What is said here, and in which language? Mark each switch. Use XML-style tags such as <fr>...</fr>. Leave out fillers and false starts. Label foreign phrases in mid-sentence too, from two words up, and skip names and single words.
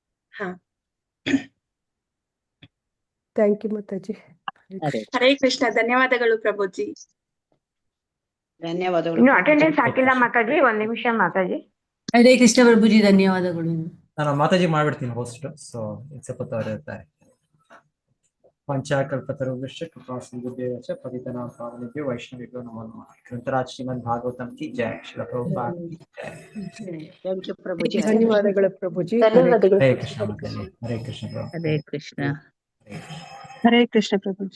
<en>thank you ಮಾತಾಜಿ.</en> <kn>ಹರೇ ಕೃಷ್ಣ, ಧನ್ಯವಾದಗಳು ಪ್ರಭುಜಿ. ಧನ್ಯವಾದಗಳು. ಇನ್ನು ಅಟೆಂಡೆನ್ಸ್ ಹಾಕಿಲ್ಲ ಮಾತಾಜಿ, 1 ನಿಮಿಷ ಮಾತಾಜಿ. ಹರೇ ಕೃಷ್ಣ ಪ್ರಭುಜಿ, ಧನ್ಯವಾದಗಳು. ನಾನು ಮಾತಾಜಿ ಮಾಡ್ಬಿಡ್ತೀನಿ ಹೋಸ್ಟ್. ಸೊ ಸ್ವಲ್ಪ ಇರ್ತಾರೆ.</kn> <sa>पंचाकल्पतरुभ्यश्च कृपा सिन्धुभ्यश्च पतितानां पावनेभ्यो वैष्णवेभ्यो नमो नमः।</sa> <hi>ग्रंथराज श्रीमद् भागवतम की जय। श्रील प्रभुपाद की जय।</hi> <en>thank you ಪ್ರಭುಜಿ.</en> <kn>ಧನ್ಯವಾದಗಳು ಪ್ರಭುಜಿ. ಧನ್ಯವಾದಗಳು</kn> <hi>हरे</hi> <kn>ಪ್ರಭುಜಿ.</kn> <hi>कृष्ण माताजी, हरे कृष्ण प्रभु,</hi> <kn>ಹರೇ ಕೃಷ್ಣ. ಹರೇ ಕೃಷ್ಣ ಪ್ರಭುಜಿ.</kn>